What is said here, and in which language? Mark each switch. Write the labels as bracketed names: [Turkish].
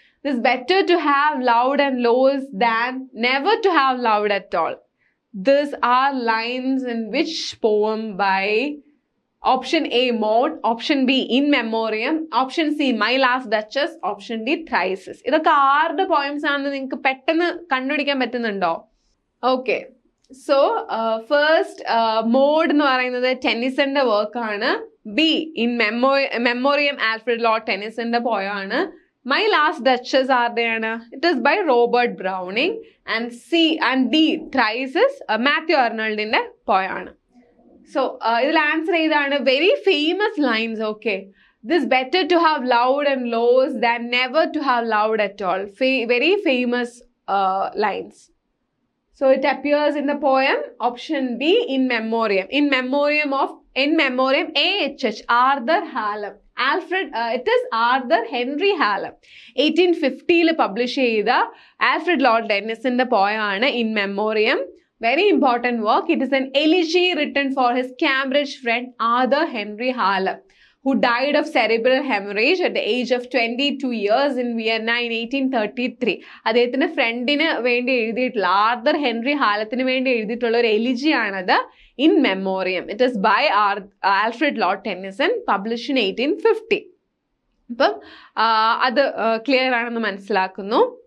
[English] This better to have loved and lost than never to have loved at all. These are lines in which poem by option A Maud, option B In Memoriam, option C My Last Duchess, option D Thyrsis. [Malayalam] ഇതൊക്കെ ആരുടെ poems ആണെന്ന് നിങ്ങൾക്ക് പെട്ടെന്ന് കണ്ടുപിടിക്കാൻ പറ്റുന്നുണ്ടോ? Okay, so first mode എന്ന് പറയുന്നത് ടെന്നിസന്റെ വർക്കാണ്. Be in Memoriam Alfred Lord ടെന്നിസന്റെ പോയാണ്. [English] my last duchess [Malayalam] ആരുടെയാണ്? [English] It is by Robert Browning. [Malayalam] And D ത്രൈസിസ് Mathew അർണോൾഡിന്റെ പോയാണ്. സോ ഇതിൽ ആൻസർ ചെയ്താണ് very famous lines. [English] Okay, this better to have loved and lost than never to have loved at all. Very famous lines. So it appears in the poem option B In Memoriam. In Memoriam A.H.H. Arthur Hallam. It is Arthur Henry Hallam 1850 [Malayalam] publish ചെയ്ത Alfred Lord ടെന്നിസന്റെ പോയാണ് [English] In Memoriam. Very important work. It is an elegy written for his Cambridge friend Arthur Henry Hallam, who died of cerebral hemorrhage at the age of 22 years in Vienna in 1833. [Malayalam] അദ്ദേഹത്തിന്റെ ഫ്രണ്ടിന് വേണ്ടി എഴുതിയിട്ടുള്ള Arthur Henry ഹാലത്തിന് വേണ്ടി എഴുതിയിട്ടുള്ള ഒരു elegy ആണത് in Memoriam. [English] It is by Alfred Lord Tennyson, publish in 1850. [Malayalam] അപ്പം അത് ക്ലിയർ ആണെന്ന് മനസ്സിലാക്കുന്നു.